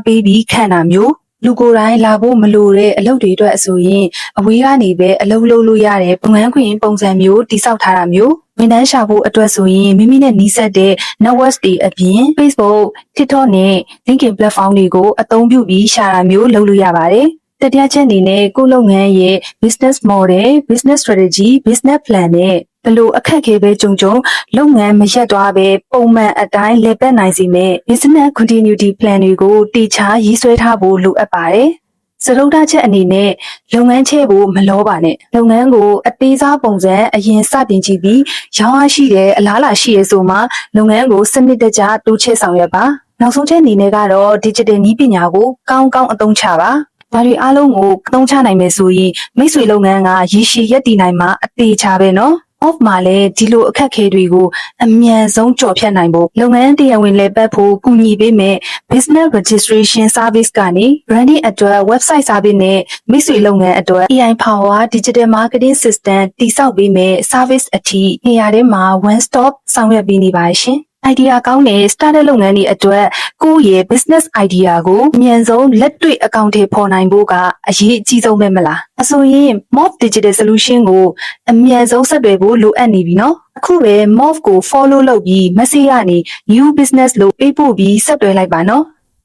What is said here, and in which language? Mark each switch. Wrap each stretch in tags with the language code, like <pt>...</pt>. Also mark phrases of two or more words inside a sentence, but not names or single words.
<my>ပေးပြီးခန့်တာမျိုးလူကိုယ်တိုင်လာဖို့မလိုတဲ့အလုပ်တွေအတွက်ဆိုရင်အဝေးကနေပဲအလုပ်လုပ်လို့ရတဲ့လုပ်ငန်းခွင်ပုံစံမျိုးတည်ဆောက်ထားတာမျိုးဝန်ထမ်းရှာဖို့အတွက်ဆိုရင်မိမိနဲ့နှီးစပ်တဲ့ network တွေအပြင် Facebook, TikTok နဲ့ LinkedIn platform တွေကိုအသုံးပြုပြီးရှာတာမျိုးလုပ်လို့ရပါတယ်။တတိယချက်အနေနဲ့ကိုယ့်လုပ်ငန်းရဲ့</my> <en>business model, business strategy, business plan</en> <my>နဲ့ဘယ်လိုအခက်အခဲပဲကြုံလုပ်ငန်းမရက်သွားပဲပုံမှန်အတိုင်းလည်ပတ်နိုင်စေမယ့်</my> <en>business continuity plan</en> <my>တွေကိုတေချာရေးဆွဲထားဖို့လိုအပ်ပါတယ်။စရုပ်ဓာတ်ချက်အနေနဲ့လုပ်ငန်းချဲဖို့မလောပါနဲ့လုပ်ငန်းကိုအသေးစားပုံစံအရင်စ တင်ကြည့်ပြီးရောင်းအားရှိတဲ့အလားအလာရှိရဆိုမှလုပ်ငန်းကိုစနစ်တကျတိုးချဲ့ဆောင်ရွက်ပါနောက်ဆုံးချက်အနေနဲ့ကတော့ digital နည်းပညာကိုကောင်းကောင်းအသုံးချပါဒါတွေအားလုံးကိုအသုံးချနိုင်မယ် ဆိုရင်မိတ်ဆွေလုပ်ငန်းကရည်ရှိရပ်တည်နိုင်မှာအသေးချပဲနော်off မှာလည်းဒီလိုအခက်အခဲတွေကိုအမြန်ဆုံးကြော်ဖြတ်နိုင်ဖို့လုပ်ငန်းတရား ဝင်လည်ပတ်ဖို့ကူညီပေးမယ်</my> <en>business registration service</en> <my>ကနေ branding အတွက်</my> <en>website service</en> <my>နဲ့မိတ်ဆွေလုပ်ငန်းအတွက်</my> <en>AI power digital marketing</en> <my>system တည်ဆောက်ပေးမယ် service အထိနေရာထဲမှာ</my> <en>one stop</en> <my>ဆောင်ရွက်ပေးနေပါရှင် idea ကောင်းတဲ့ startup လုပ်ငန်းတွေအတွက်ကိုယ့်ရဲ့</my> <en>business idea</en> <my>ကိုအမြန်ဆုံးလက်တွေ့အကောင့်ထဲပေါ်နိုင်ဖို့ကအရေးအကြီးဆုံးပဲမလားအဆိုရင် Mob Digital Solution ကိုအမြန်ဆုံးဆက်သွယ်ဖို့လိုအပ်နေပြီနော်အခုပဲ Mob ကို follow လုပ်ပြီး message ကနေ</my> <en>new business</en> <my>လို့ပေးပို့ပြီးဆက်သွယ်လိုက်ပါနော်</my>